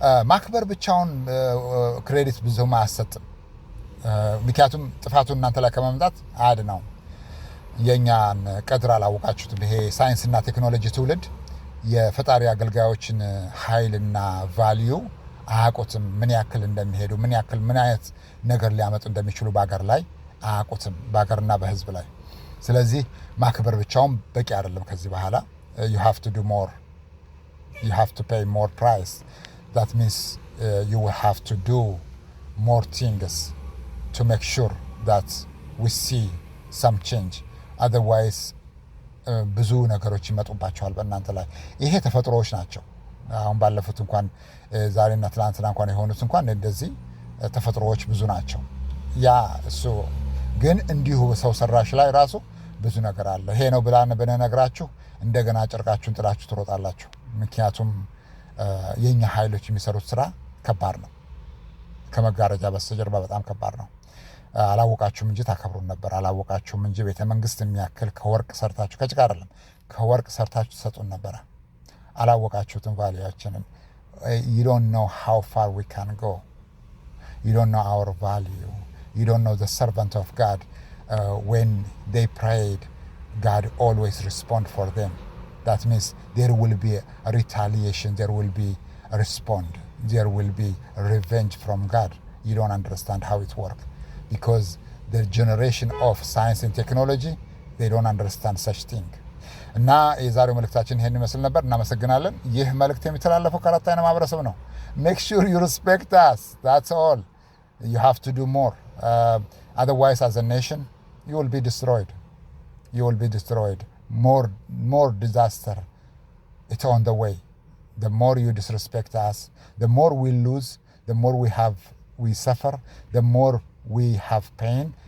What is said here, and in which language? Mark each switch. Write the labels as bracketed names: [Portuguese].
[Amharic] ማክበር ብቻውን ክሬዲት ብዙም አያሰጥም። ምክንያቱም ጥፋቱን እናንተ ላይ ከመምጣት አያድነው። የኛን ቀድር አላወቃችሁትም። ይሄ ሳይንስና ቴክኖሎጂ ትውልድ የፈጣሪ አገልጋዮችን ኃይልና ቫልዩ አያውቁትም። ምን ያክል እንደሚሄዱ ምን አይነት ነገር ሊያመጡ እንደሚችሉ በአገር ላይ አያውቁትም፣ በአገርና በሕዝብ ላይ። ስለዚህ ማክበር ብቻውን በቂ አይደለም። ከዚህ በኋላ [English] you have to do more. You have to pay more price. That means you will have to do more things to make sure that we see some change. [Amharic] Otherwise ብዙ ነገሮች ይመጡባቸዋል በእናንተ ላይ። ይሄ ተፈጥሮዎች ናቸው። አሁን ባለፉት እንኳን ዛሬና ትላንትና እንኳን የሆኑት እንኳን እንደዚህ ተፈጥሮዎች ብዙ ናቸው። ያ እሱ ግን እንዲሁ ሰው ሰራሽ ላይ ራሱ ብዙ ነገር አለ። ይሄ ነው ብነግራችሁ እንደገና ጨርቃችሁን ጥላችሁ ትሮጣላችሁ። ምክንያቱም የኛ ኃይሎች የሚሰሩት ስራ ከባድ ነው። ከመጋረጃ በስተጀርባ በጣም ከባድ ነው። አላወቃችሁም እንጂ ታከብሩን ነበር። አላወቃችሁም እንጂ ቤተ መንግስት የሚያክል ከወርቅ ሰርታችሁ፣ ከጭቃ አይደለም ከወርቅ ሰርታችሁ ትሰጡን ነበረ። አላወቃችሁትም ቫሊያችንን። [English] you don't know how far we can go. You don't know our value. You don't know the servant of God. When they prayed, God always respond for them. That means there will be a retaliation, there will be a respond, there will be a revenge from God. You don't understand how it works. Because the generation of science and technology, they don't understand such thing. [Amharic] እና የዛሬው መልእክታችን ይሄን ይመስል ነበር። እናመሰግናለን። ይህ መልእክት የሚተላለፈው ከአራት አይነት ማህበረሰብ ነው። [English] make sure you respect us, that's all. You have to do more. Otherwise, as a nation, you will be destroyed. You will be destroyed. More disaster. It's on the way. The more you disrespect us, the more we lose, the more we suffer, the more we have pain.